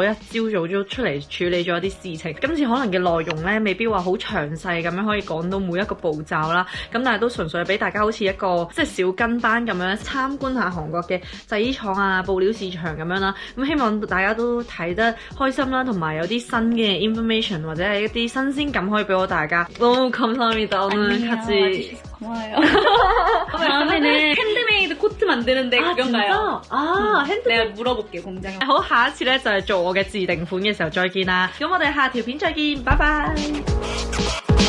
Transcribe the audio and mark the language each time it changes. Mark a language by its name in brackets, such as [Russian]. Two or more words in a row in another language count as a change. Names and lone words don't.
[Cantonese] 朝早都出嚟處理咗一啲事情，今次可能嘅內容咧未必話好詳細咁樣可以講到每一個步驟啦，咁但係都純粹俾大家好似一個即係小跟班咁樣參觀下韓國嘅製衣廠啊、布料市場咁樣啦，咁希望大家都睇得開心啦，同埋有啲新嘅 information 或者係一啲新鮮感可以俾我大家。 [Korean] 너무 감사합니다. 오늘 같이 고마워요. 다음에는 핸드메이드 코트 만드는데 그건가요? 내가 물어볼게 공장에. [Cantonese] 好，下一次咧就係做我嘅自定款嘅時候再見啦。咁我哋下條片再見，拜拜。